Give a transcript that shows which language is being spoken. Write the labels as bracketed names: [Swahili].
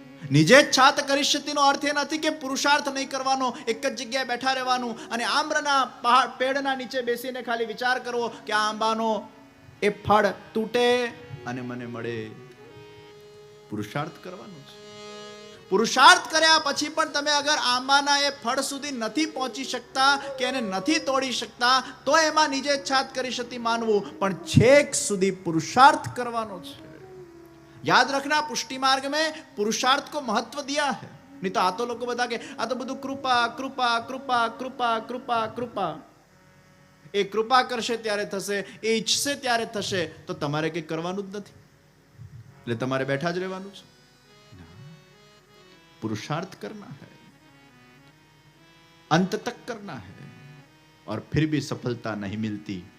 [Gujarati] નિજેચ્છાત કરિષ્યતિનો અર્થ એ નથી કે પુરુષાર્થ નહીં કરવાનો, એક જ જગ્યાએ બેઠા રહેવાનું અને આમ્રના પેડના નીચે બેસીને ખાલી વિચાર કરવો કે આ આંબાનો એ ફળ તૂટે અને મને મળે. પુરુષાર્થ કરવાનો છે. પુરુષાર્થ કર્યા પછી પણ તમે અગર આંબાના એ ફળ સુધી નથી પહોંચી શકતા કે એને નથી તોડી શકતા તો એમાં નિજેચ્છાત કરિષ્યતિ માનવું, પણ છેક સુધી પુરુષાર્થ કરવાનો છે. [Hindi] याद रखना, पुष्टि मार्ग में पुरुषार्थ को महत्व दिया है. नहीं तो आ तो [Gujarati] लोग बता के आ तो બધું કૃપા કૃપા કૃપા કૃપા કૃપા કૃપા. એ કૃપા કરશે ત્યારે થશે, એ ઈચ્છશે ત્યારે થશે. તો તમારે કંઈ કરવાનું જ નથી, એટલે તમારે બેઠા જ રહેવાનું છે. [Hindi] पुरुषार्थ करना है, अंत तक करना है, और फिर भी सफलता नहीं मिलती.